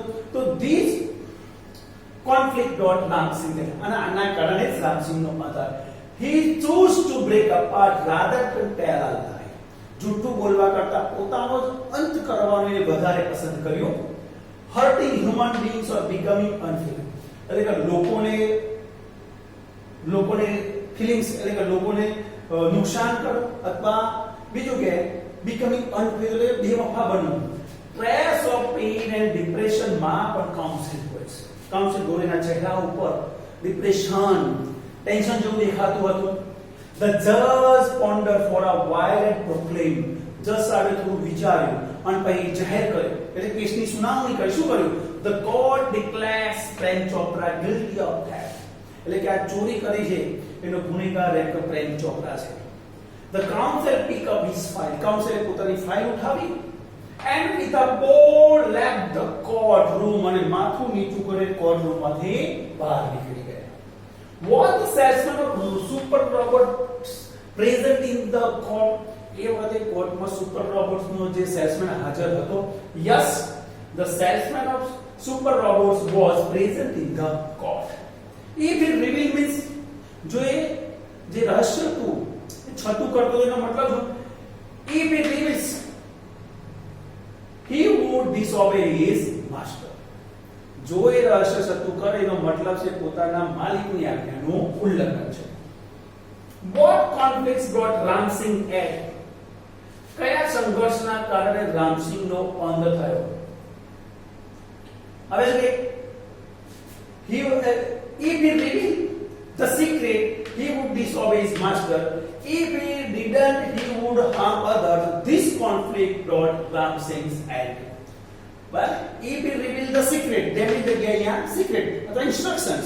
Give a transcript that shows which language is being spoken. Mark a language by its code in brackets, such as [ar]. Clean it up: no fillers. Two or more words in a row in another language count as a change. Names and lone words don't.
[en] તો this conflict brought Ram Singh, [gu] અને આના કારણે જ રામસિંહનો અંત થાય. [en] He chose to break apart rather than tell a lie. [gu] જૂઠું બોલવા કરતા પોતાનો જ અંત કરવાનું એ વધારે પસંદ કર્યું. [en] Hurting human beings or becoming unfeeling. [gu] એટલે કે લોકોને ફીલિંગ્સ એટલે કે લોકોને નુકસાન કરો અથવા બીજું કે [en] becoming unfeeling [gu] એટલે બેવફા બનવું. [en] Stress of pain and depression [gu] માં પણ કાઉન્સિલ હોય છે. કાઉન્સિલ ગોરેના ચહેરા ઉપર [en] depression, tension [gu] જેવું દેખાતું હતું. [en] The judge pondered for a while and proclaimed. [gu] જજ સાહેબે થોડું વિચાર્યું અને પછી જાહેર કર્યું એટલે કેસની સુનાવણી કરી. શું કર્યું? [en] The court declares Prem Chopra guilty of theft. [gu] એટલે કે આ ચોરી કરી છે એનો ગુનેગાર એક પ્રેમ ચોપરા છે. [en] The counsel pick up his file. [gu] કાઉન્સિલે પોતાની ફાઇલ ઉઠાવી [en] and with a bold left the courtroom [gu] અને માથું નીચું કરી કોર્ટરૂમમાંથી બહાર નીકળી ગયા. [en] Was the salesman of super robots present in the court? [gu] એ વખતે કોર્ટમાં [en] super robots [gu] જે સેલ્સમેન હાજર હતો. [en] Yes, the salesman of super robots was present in the court. If it revealed means [gu] જો એ જે રહસ્ય હતું એ છતું કરતો એનો મતલબ શું? [en] If it reveals he would disobey his master. [gu] જો એ રહસ્ય છતું કરે એનો મતલબ છે પોતાના માલિકની આજ્ઞાનું ઉલ્લંઘન છે. [en] What conflicts brought Ram Singh at? [gu] કયા સંઘર્ષના કારણે રામસિંહનો અંત થયો? હવે જો [en] if he revealed the secret, he would disobey his master. If he didn't, he would harm others. This conflict brought Ram Singh's end. But if he revealed the secret, then it again secret, the instructions.